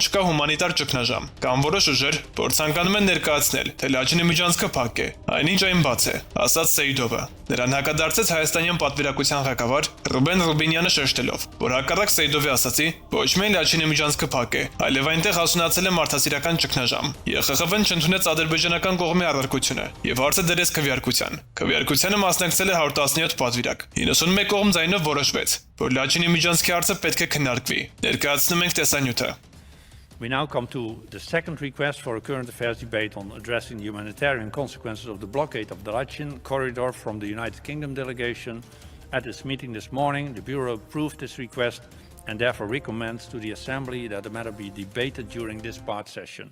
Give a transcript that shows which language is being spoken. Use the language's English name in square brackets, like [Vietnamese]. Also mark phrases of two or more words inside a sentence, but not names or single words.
[Armenian] չկա հումանիտար ճգնաժամ, կամ որոշ ուժեր, որ ցանկանում են ներկայացնել, թե Լաչինի միջանցքը փակ է, այնինչ այն բաց է, ասաց Սեյդովը։ Նրան հակադարձեց հայաստանյան պատվիրակության ղեկավար Ռուբեն Ռուբինյանը շեշտելով, որ հակառակ Սեյդովի ասացի, ոչ միայն Լաչինի միջանցքը փակ է, այլև այնտեղ հասունացել է մարդասիրական ճգնաժամ։ ԵԽԽՎ-ն չընդունեց ադրբեջանական կողմի առարկությունը եւ հարցը դրեց քվեարկության։ Քվեարկությանը մասնակցել է 117 պատվիրակ։ 91 կողմ ձայնով որոշվեց, որ Լաչինի միջանցքի հարցը պետք է քննարկվի։ Ներկայացնում ենք տեսանյութը։ [English] We now come to the second request for a current affairs debate on addressing the humanitarian consequences of the blockade of the Lachin corridor from the United Kingdom delegation. At its meeting this morning, the Bureau approved this request and therefore recommends to the Assembly that the matter be debated during this part session.